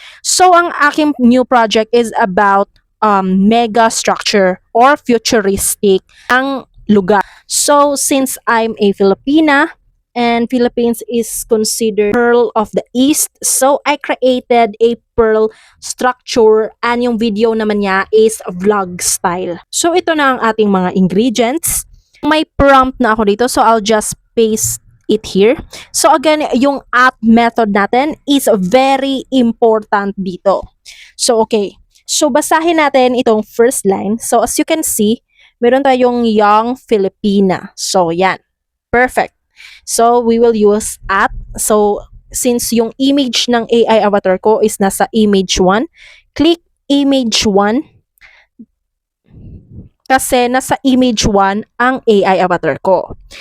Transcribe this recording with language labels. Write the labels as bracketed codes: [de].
[en] So, ang aking new project is about mega structure or futuristic ang lugar. So, since I'm a Filipina and Philippines is considered Pearl of the East, so I created a pearl structure and [tl] yung video naman niya [en] is vlog style. [tl] So, ito na ang ating mga ingredients. May prompt na ako dito, [en] so I'll just paste it here. [tl] So, again, yung at method natin is very important dito. So, okay. So, basahin natin itong first line. So, [en] as you can see, [tl] meron tayong young Filipina. So, yan. Perfect. [en] So, we will use at. So, since [tl] yung image ng AI avatar ko is nasa image 1, [en] click image 1. [tl] Kasi nasa image 1 ang AI avatar ko.